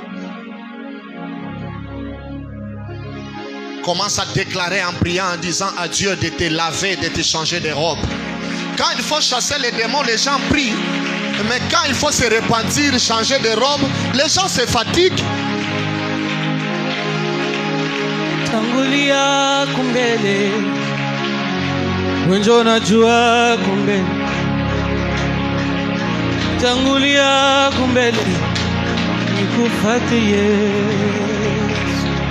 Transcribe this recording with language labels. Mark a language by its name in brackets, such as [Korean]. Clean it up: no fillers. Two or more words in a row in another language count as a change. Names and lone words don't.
[French] Commence à déclarer en priant, en disant à Dieu de te laver, de te changer de robe. Quand il faut chasser les démons, les gens prient. Mais quand il faut se repentir, changer de robe, les gens se fatiguent. [Swahili] Tangulia kumbele, wenjo najua kumbele. Tangulia kumbele, nikufate Yesu.